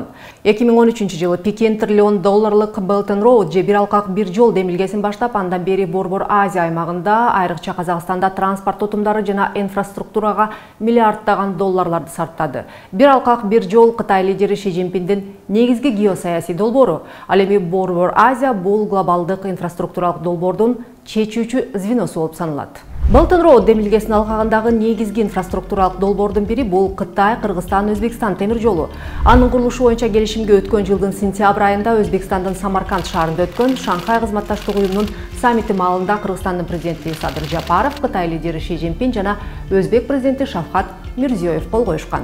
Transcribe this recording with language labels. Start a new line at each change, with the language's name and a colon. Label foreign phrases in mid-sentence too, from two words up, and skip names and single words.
Kyrgyz: 2013-жылы Пекин $1 триллион Belt and Road же бир алкак бир жол демилгесин баштап, андан бери Борбор Азия аймагында, айрыкча Казакстанда транспорт тутумдары жана инфраструктурага миллиарддаган долларларды сарптады. Бир алкак бир жол Кытай лидери Ши Цзиньпиндин негизги геосаясий долбоору. Ал эми Борбор Азия бул глобалдык инфраструктуралык долбоордун чечүүчү звеносу болуп саналат. Belt and Road демилгесинин алкагындагы негизги инфраструктуралык долбоордун бири бул Кытай, Кыргызстан, Өзбекстан темир жолу. Анын курулушу боюнча келишимге өткөн жылдын сентябрь айында Өзбекстандын Самарканд шаарында өткөн Шанхай кызматташтык уюмунун саммити маалында Кыргызстандын президенти Садыр Жапаров, Кытай лидери Ши Цзиньпин жана Өзбек президенти Шавкат Мирзиёев кол коюшкан.